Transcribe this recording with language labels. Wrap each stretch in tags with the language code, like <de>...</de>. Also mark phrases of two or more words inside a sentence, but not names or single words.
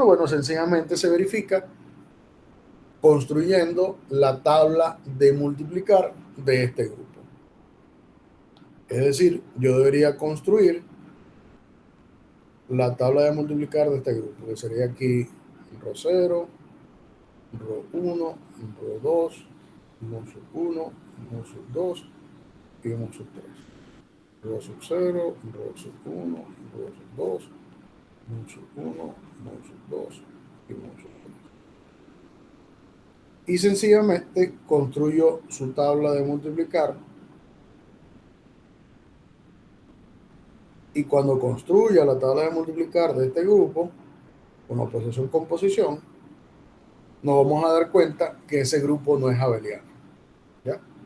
<es>Bueno, sencillamente se verifica construyendo la tabla de multiplicar de este grupo. Es decir, yo debería construir la tabla de multiplicar de este grupo, que sería aquí ρ0, ρ1, ρ2, μ1, μ2 y μ3. ρ0, ρ1, ρ2, μ1, μ2 y μ3. Y sencillamente construyo su tabla de multiplicar. Y cuando construya la tabla de multiplicar de este grupo, con oposición composición, nos vamos a dar cuenta que ese grupo no es abeliano, ¿ya?</es>